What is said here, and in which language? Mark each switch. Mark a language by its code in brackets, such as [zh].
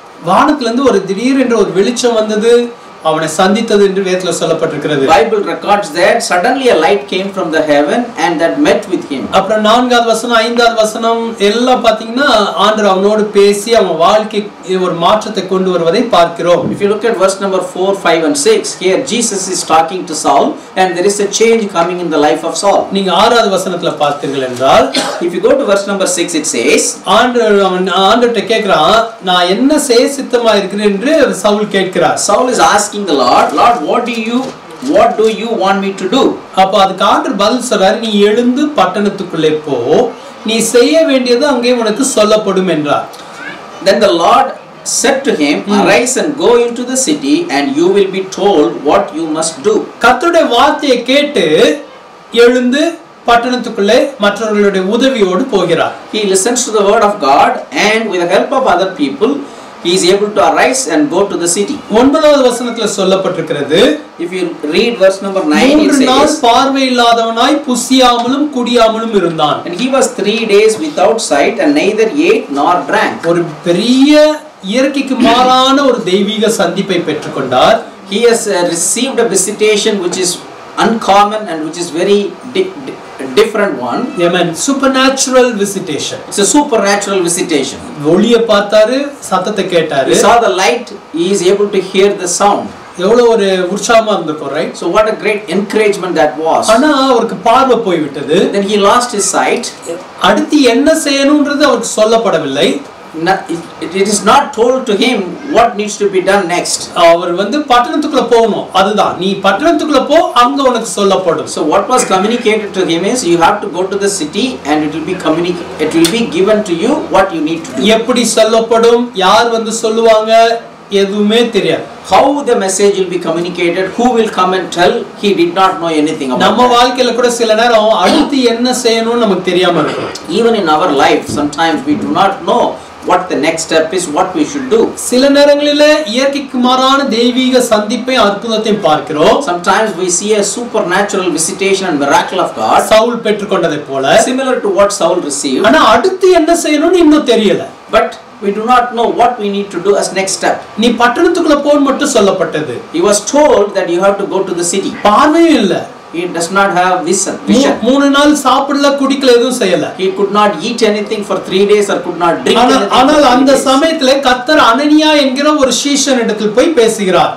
[ta] வானத்துல இருந்து ஒரு திடீரென்று ஒரு வெளிச்சம் வந்தது, அவனை சந்தித்தது என்று வேதத்துல சொல்லப்பட்டிருக்கிறது. [en] Bible records that suddenly a light came from the heaven and that met with him. [ta] அப்புறம் 4வது வசனம் 5வது வசனம் எல்லாம் பாத்தீங்கன்னா ஆண்டவர் அவனோடு பேசி அவன் வாழ்க்கைக்கு ஒரு மாற்றத்தை கொண்டு வருவதை பார்க்கிறோம். [en] If you look at verse number 4, 5 and 6, here Jesus is talking to Saul and there is a change coming in the life of Saul. [ta] நீங்க 6வது வசனத்துல பார்த்தீர்கள் என்றால் [en] if you go to verse number 6 it says, [ta] ஆண்டவர்ட்ட கேக்குறான், நான் என்ன செய்ய சித்தமா இருக்கிறேன் என்று சவுல் கேட்கிறார். [en] Saul is asking the Lord, what do you want me to do? [ta] அப்ப அதுக்கு ஆண்டவர் பதில் சொல்றார், நீ எழுந்து பட்டணத்துக்குள்ளே போ, நீ செய்ய வேண்டியது அங்கே உனக்கு சொல்லப்படும் என்றார். [en] Then the Lord said to him, arise and go into the city and you will be told what you must do. [ta] கர்த்தருடைய வார்த்தையை கேட்டு எழுந்து பட்டணத்துக்குள்ளே மற்றவர்களுடைய உதவியோடு போகிறார். [en] He listens to the word of God and with the help of other people he is able to arise and go to the city. [ta] 9வது வசனத்துல சொல்லப்பட்டிருக்கிறது, [en] if you read verse number 9 it says, [ta] 3 நாள் பார்வை இல்லாதவனாய் புசியாமலும் குடியாமலும் இருந்தான். [en] And he was 3 days without sight and neither ate nor drank. [ta] ஒரு பெரிய இயற்கைக்கு மாறான ஒரு தெய்வீக சந்திப்பை பெற்றுக்கொண்டார். [en] He has received a visitation which is uncommon and which is very different one. Amen. Supernatural visitation. It's a supernatural visitation. [ta] ஒளியை பார்த்தாரு, சத்தத்தை கேட்டாரு. [en] He saw the light, he is able to hear the sound. [ta] எவ்வளவு ஒரு உற்சாகமா இருந்திருக்கும், right? [en] So what a great encouragement that was. [ta] ஆனா அவருக்கு பார்வை போய் விட்டது. [en] Then he lost his sight. [ta] அடுத்து என்ன செய்யணும்ன்றது அவருக்கு சொல்லப்படவில்லை. [en] It is not told to him what needs to be done next. [ta] அவர் வந்து பட்டணத்துக்குள்ள போகணும், அதுதான் நீ பட்டணத்துக்குள்ள போ, அங்க உனக்கு சொல்லப்படும். [en] So what was communicated to him is you have to go to the city and it will be given to you what you need to do. [ta] எப்படி சொல்லப்படும், யார் வந்து சொல்லுவாங்க, எதுவுமே தெரியாது. [en] How the message will be communicated, who will come and tell, he did not know anything about. [ta] நம்ம வாழ்க்கையில கூட சில நேரம் அடுத்து என்ன செய்யணும்னு நமக்கு தெரியாம இருக்கும். [en] Even in our life sometimes we do not know what the next step is, what we should do. [ta] சில நேரங்களிலே இயற்கைக்கு மாறான தெய்வீக சந்திப்பை அற்புதத்தை பார்க்கிறோம். [en] Sometimes we see a supernatural visitation and miracle of God. [ta] Saul பெற்றுக்கொண்டதை போல, [en] similar to what Saul received. [ta] ஆனா அடுத்து என்ன செய்யணும்னு இன்னும் தெரியல. [en] But we do not know what we need to do as next step. [ta] நீ பட்டணத்துக்குள்ள போன்னு மட்டும் சொல்லப்பட்டது. [en] He was told that you have to go to the city. [ta] பார்வையும் இல்ல. [en] He does not have vision. [ta] 3 நாள் சாப்பிடல, குடிக்கல, எதுவும் செய்யல. [en] He could not eat anything for 3 days or could not drink anything. [ta] ஆனால் அந்த சமயத்துல கர்த்தர் அனனியா என்கிற ஒரு சீஷனிடத்தில் போய் பேசுகிறார்.